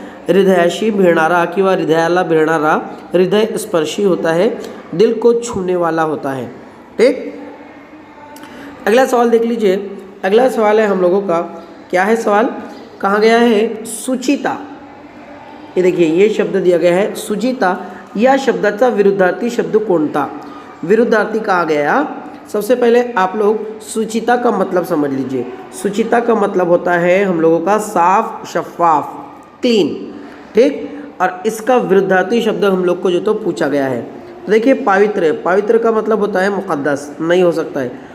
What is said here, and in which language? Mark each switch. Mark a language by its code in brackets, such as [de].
[mr] हृदयाशी भिड़नारा किंवा हृदयाला भिड़नारा [hi] हृदय स्पर्शी होता है, दिल को छूने वाला होता है। ठीक, अगला सवाल देख लीजिए। अगला सवाल है हम लोगों का, क्या है सवाल? कहा गया है सुचिता। ये देखिए, ये शब्द दिया गया है सुचिता। [mr] या शब्दाचा विरुद्धार्थी शब्द कोणता? [hi] विरुद्धार्थी कहा गया। सबसे पहले आप लोग सुचिता का मतलब समझ लीजिए। सुचिता का मतलब होता है हम लोगों का साफ, शफाफ, क्लीन। ठीक, और इसका विरुद्धार्थी शब्द हम लोग को जो तो पूछा गया है। तो देखिए, पवित्र, पवित्र का मतलब होता है मुकद्दस, नहीं हो सकता है।